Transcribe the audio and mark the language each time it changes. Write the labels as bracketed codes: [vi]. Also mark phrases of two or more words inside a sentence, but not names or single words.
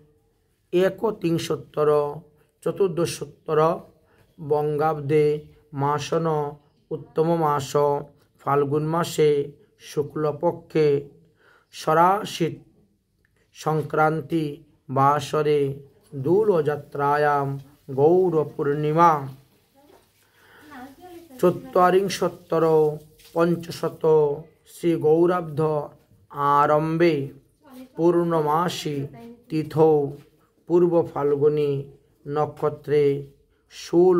[sa] 31 চতুর্দশোত্তর বঙ্গাব্দে মাসন উত্তম মাস ফাল্গুন মাসে শুক্লপক্ষে শরাশীত সংক্রান্তি বাসরে দোলযাত্রায়াম गौरपूर्णिमा चत्वारिंशत्तर पंचशत श्री गौराब्ध आरंभे पूर्णमासी तिथौ पूर्व फाल्गुनी नक्षत्रे शूल